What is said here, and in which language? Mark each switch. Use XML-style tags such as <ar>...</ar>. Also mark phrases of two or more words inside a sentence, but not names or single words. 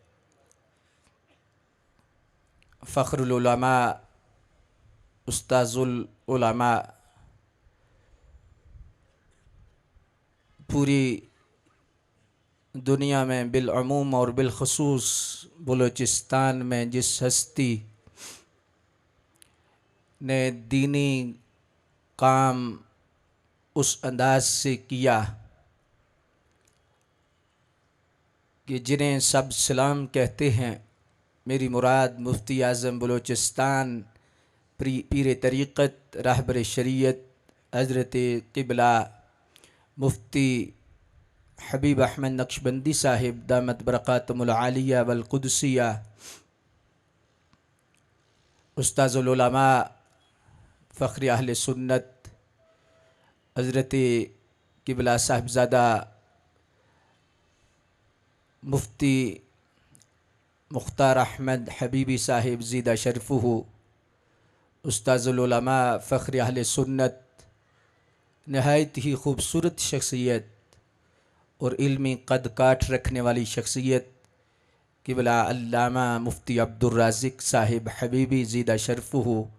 <ur>فخر العلماء استاذ العلماء پوری دنیا میں بالعموم اور بالخصوص بلوچستان میں جس ہستی نے دینی کام اس انداز سے کیا کہ جنہیں سب سلام کہتے ہیں، میری مراد مفتی اعظم بلوچستان پیر طریقت رہبر شریعت حضرت قبلہ مفتی حبیب احمد نقشبندی صاحب</ur> <ar>دامت برکاتہم العالیہ والقدسیہ,</ar> <ur>استاذ العلماء فخر اہل سنت حضرت قبلہ صاحبزادہ مفتی مختار احمد حبیبی صاحب</ur> <ar>زید شرفہ,</ar> <ur>استاذ العلماء فخر اہل سنت، نہایت ہی خوبصورت شخصیت اور علمی قد کاٹھ رکھنے والی شخصیت قبلہ علامہ مفتی عبد الرازق صاحب حبیبی</ur> <ar>زید شرفہ</ar>